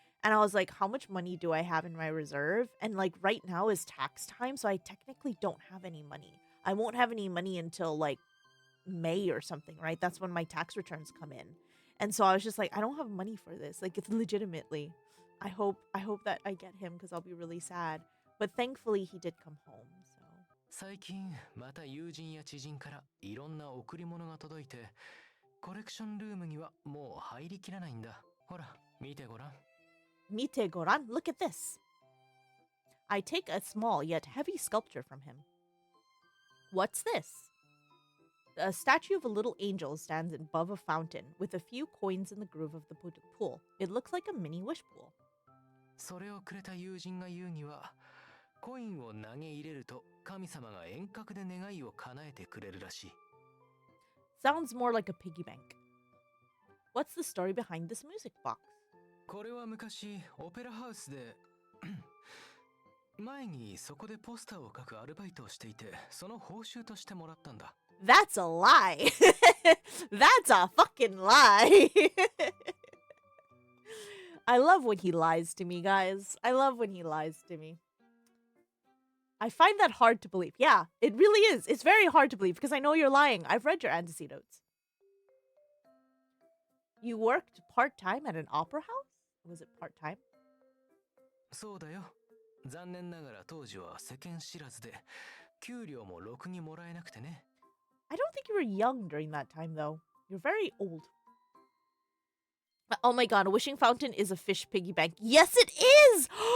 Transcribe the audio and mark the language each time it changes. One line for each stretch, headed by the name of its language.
English: And I was like, how much money do I have in my reserve? And like right now is tax time, so I technically don't have any money. I won't have any money until like May or something, right? That's when my tax returns come in. And so I was just like, I don't have money for this. Like it's legitimately. I hope that I get him because I'll be really sad. But thankfully he did come home.
Japanese: 最近また友人や知人からいろんな贈り物が届いて、コレクションルームにはもう入りきらないんだ。ほら、見てごらん。見てごらん?
English: Look at this. I take a small yet heavy sculpture from him. What's this? A statue of a little angel stands above a fountain with a few coins in the groove of the pool. It looks like a mini wish pool.
Japanese: それをくれた友人が言うには、コインを投げ入れると神様が遠隔で願いを叶えてくれるらしい。
English: Sounds more like a piggy bank. What's the story behind this music box?
Japanese: これは昔オペラハウスで前にそこでポスターを描くアルバイトをしていて、その報酬としてもらったんだ。
English: That's a lie. That's a fucking lie. I love when he lies to me, guys. I love when he lies to me. I find that hard to believe. Yeah, it really is. It's very hard to believe because I know you're lying. I've read your antecedents. You worked part-time at an opera house? Was it part-time?
Japanese: そうだよ。残念ながら当時は世間知らずで、給料もろくにもらえなくてね。
English: I don't think you were young during that time, though. You're very old. Oh my god, a wishing fountain is a fish piggy bank. Yes, it is!